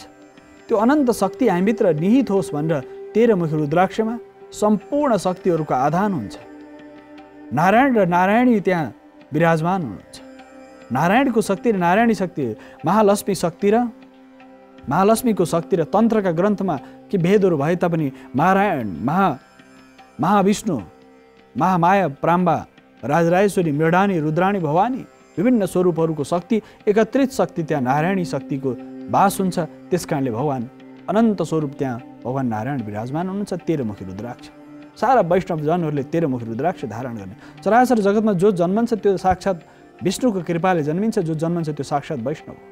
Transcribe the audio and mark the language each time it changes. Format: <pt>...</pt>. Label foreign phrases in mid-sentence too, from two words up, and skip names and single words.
<ne>त्यो अनन्त शक्ति हामीभित्र निहित होस् भनेर 13 मुखी रुद्राक्षमा सम्पूर्ण शक्तिहरूको आधान हुन्छ। नारायण र नारायणी त्यहाँ विराजमान हुनुहुन्छ। नारायणको शक्ति र नारायणी शक्ति, महालक्ष्मी शक्ति र महालक्ष्मीको शक्ति र तन्त्रका ग्रन्थमा के भेदहरू भए तापनि नारायण, महाविष्णु, महामाया, प्राम्बा, राजराजेश्वरी, मृडानी, रुद्राणी, भवानी विभिन्न स्वरूपहरूको शक्ति, एकत्रित शक्ति त्यहाँ नारायणी शक्तिको वास हुन्छ। त्यस कारणले भगवान अनन्त स्वरूप त्यहाँ भगवान नारायण विराजमान हुनुहुन्छ। 13 मुखी रुद्राक्ष, सारा वैष्णव जनहरूले 13 मुखी रुद्राक्ष धारण गर्ने। चराचर जगतमा जो जन्मन्छ त्यो साक्षात् विष्णुको कृपाले जन्मिन्छ, जो जन्मन्छ त्यो साक्षात् वैष्णव हो।</ne>